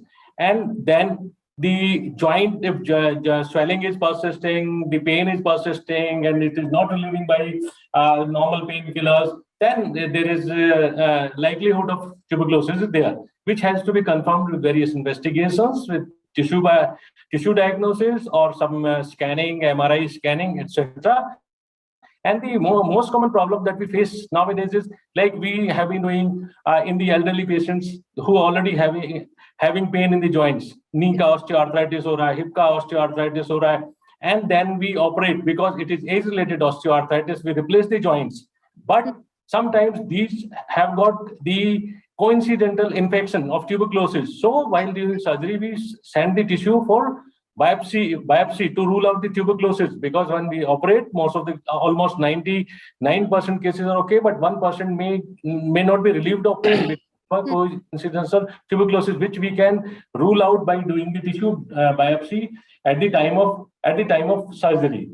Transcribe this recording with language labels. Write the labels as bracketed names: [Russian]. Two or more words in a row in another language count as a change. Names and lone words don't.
[English] And then the joint, if swelling is persisting, the pain is persisting, and it is not relieving by normal painkillers, then there is a likelihood of tuberculosis is there, which has to be confirmed with various investigations, with tissue diagnosis, or some scanning, MRI scanning, etc. And the most common problem that we face nowadays is, like we have been doing in the elderly patients who already having pain in the joints, [Hindi] नी का ऑस्टियोआर्थराइटिस हो रहा है, हिप का ऑस्टियोआर्थराइटिस हो रहा है, [English] and then we operate because it is age-related osteoarthritis. We replace the joints, but sometimes these have got the coincidental infection of tuberculosis. So while doing surgery, we send the tissue for biopsy to rule out the tuberculosis, because when we operate, most of the almost 99% cases are okay, but 1% may not be relieved of pain with coincidental tuberculosis, which we can rule out by doing the tissue biopsy at the time of surgery.